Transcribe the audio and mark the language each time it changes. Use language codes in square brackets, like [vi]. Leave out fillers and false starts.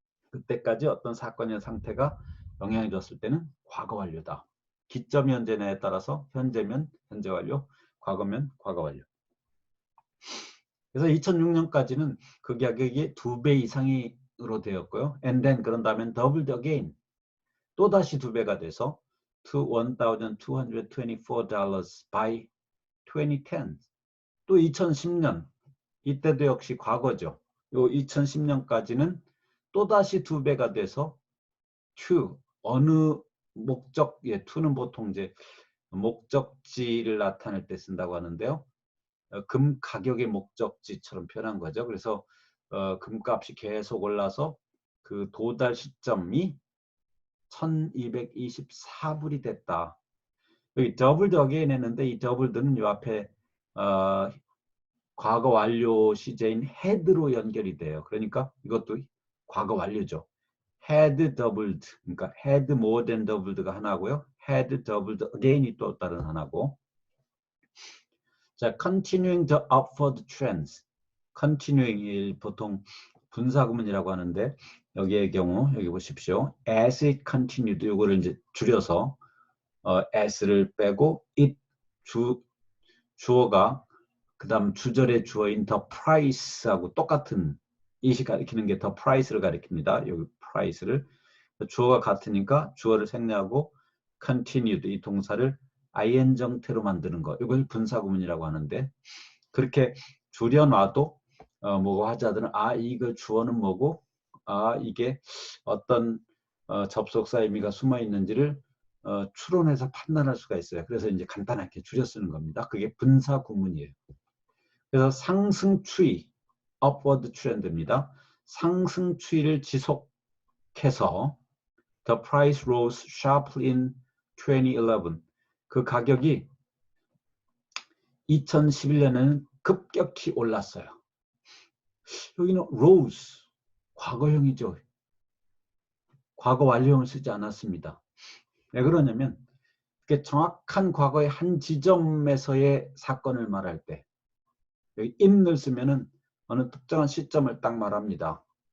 [ko] 그때까지 어떤 사건이나 상태가 영향을 줬을 때는 과거 완료다. 기점이 언제냐에 따라서 현재면 현재 완료, 과거면 과거 완료. 그래서 2006년까지는 그 가격이 2배 이상으로 되었고요. [en] And then [ko] 그런 다음에 [en] doubled again. [ko] 또다시 2배가 돼서 [en] to $1,224 by 2010. [ko] 또 2010년 이때도 역시 과거죠. 요 2010년까지는 또다시 2배가 돼서 to 어느 목적, to는 보통 이제 목적지를 나타낼 때 쓴다고 하는데요. 금 가격의 목적지처럼 표현한 거죠. 그래서 금값이 계속 올라서 그 도달 시점이 1224불이 됐다. 여기 [en] doubled again [ko] 했는데 이 doubled는 요 앞에 과거 완료 시제인 had로 연결이 돼요. 그러니까 이것도 과거 완료죠. [en] had doubled, [ko] 그러니까 [en] had more than doubled [ko] 가 하나고요. [en] had doubled again [ko] 이 또 다른 하나고. [en] 자, continuing the upward trends. [ko] continuing 보통 분사구문이라고 하는데 여기의 경우 여기 보십시오. [en] as it continued [ko] 이거를 이제 줄여서 as를 빼고 it 주어가 그다음 주절의 주어인 the price하고 똑같은 it이 가리키는 게 the price를 가리킵니다. 여기 price를 주어가 같으니까 주어를 생략하고 continued 이 동사를 ing 형태로 만드는 거 이걸 분사구문이라고 하는데 그렇게 줄여놔도 뭐고 하자들은 이거 주어는 뭐고 이게 어떤 접속사 의미가 숨어 있는지를 추론해서 판단할 수가 있어요. 그래서 이제 간단하게 줄여 쓰는 겁니다. 그게 분사구문이에요. 그래서 상승 추이, upward trend입니다. 상승 추이를 지속해서 [en] the price rose sharply in 2011. [ko] 그 가격이 2011년에는 급격히 올랐어요. 여기는 rose, 과거형이죠. 과거 완료형을 쓰지 않았습니다. 왜 그러냐면 그게 정확한 과거의 한 지점에서의 사건을 말할 때 여기 in을 쓰면은 어느 특정한 시점을 딱 말합니다.